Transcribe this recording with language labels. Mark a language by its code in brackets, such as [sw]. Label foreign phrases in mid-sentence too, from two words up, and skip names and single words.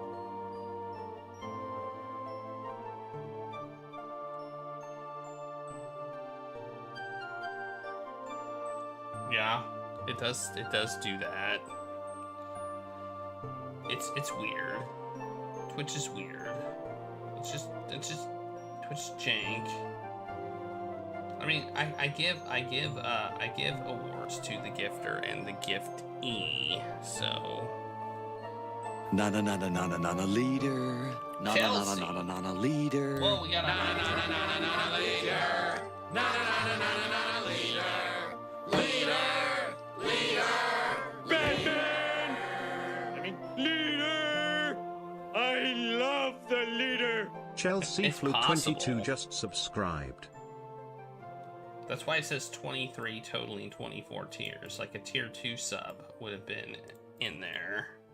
[en] Yeah, it does do that. It's weird. Twitch is weird. It's just Twitch jank. I mean, I give awards to the gifter and the giftee, so. Na na na na na na na leader. Na na na na na na leader. Whoa, we got a leader. Na na na na na leader. Leader. Batman. I mean, leader. I love the leader. Chelsea Flu 22 just subscribed. That's why it says 23 totaling 24 tiers. Like a tier 2 sub would have been in there.